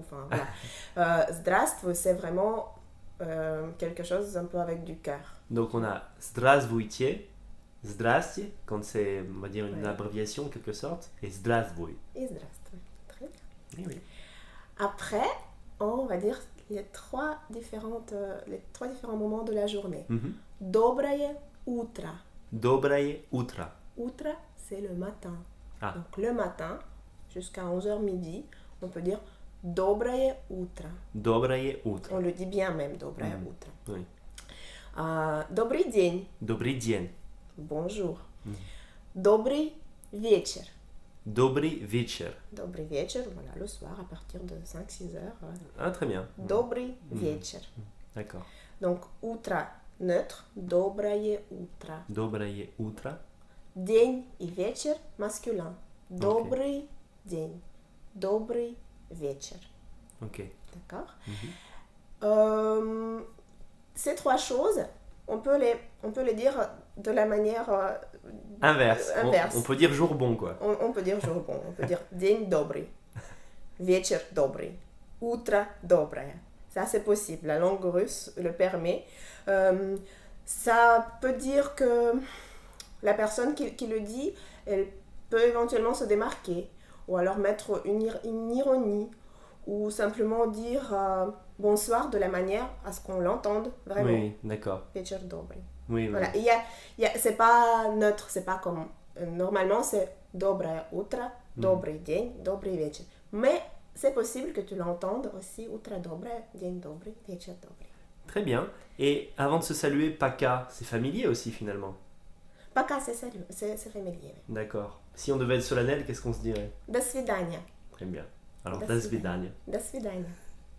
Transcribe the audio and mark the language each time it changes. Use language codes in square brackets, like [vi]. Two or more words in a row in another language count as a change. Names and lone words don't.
[fr] Enfin, voilà. Здравствуй, c'est vraiment quelque chose un peu avec du cœur. Donc on a [ru] Здравствуйте. Здрасте, [fr] quand c'est, on va dire, une abréviation en quelque sorte. Et Здравствуй. Et здравствуй. Très bien. Oui. Après, on va dire les trois différents moments de la journée. Mhm. [ru] Доброе утро. Доброе утро. Утро, [fr] c'est le matin. Ah. Donc le matin, jusqu'à 11h midi, on peut dire [ru] Доброе утро. Доброе утро. [fr] On le dit bien même, [ru] Доброе утро. [fr] Oui. [ru] Добрый день. Добрый день. Bonjour. Добрый вечер. Добрый вечер. Добрый вечер, [fr] voilà, le soir à partir de 5-6 heures. Ah, très bien. [ru] Добрый вечер. [fr] D'accord. Donc, [ru] утро neutre, доброе утро. Доброе утро. День и вечер masculin. Добрый день. Добрый вечер. [fr] Ok. D'accord. Ces trois choses, on peut les dire de la manière Inverse. inverse. On peut dire jour bon, quoi. On peut dire jour bon. On peut dire [ru] день добрый. Вечер добрый. Утро доброе. [fr] Ça, c'est possible. La langue russe le permet. Ça peut dire que la personne qui le dit, elle peut éventuellement se démarquer. Ou alors mettre une ironie. Ou simplement dire bonsoir de la manière à ce qu'on l'entende vraiment. Oui, d'accord. [ru] Вечер добрый. [fr] Oui. Voilà. C'est pas neutre, c'est pas comme... Normalement, c'est [ru] доброе утро, добрый день, добрый вечер. [fr] Mais c'est possible que tu l'entendes aussi, [ru] утро доброе, день добрый, вечер добрый. [fr] Très bien. Et avant de se saluer, Paka, c'est familier aussi finalement. Пока, c'est familier. D'accord. Si on devait être solennel, qu'est-ce qu'on se dirait? [ru] До свидания. [fr] Très bien. Alors, [ru] До до свидания. До свидания.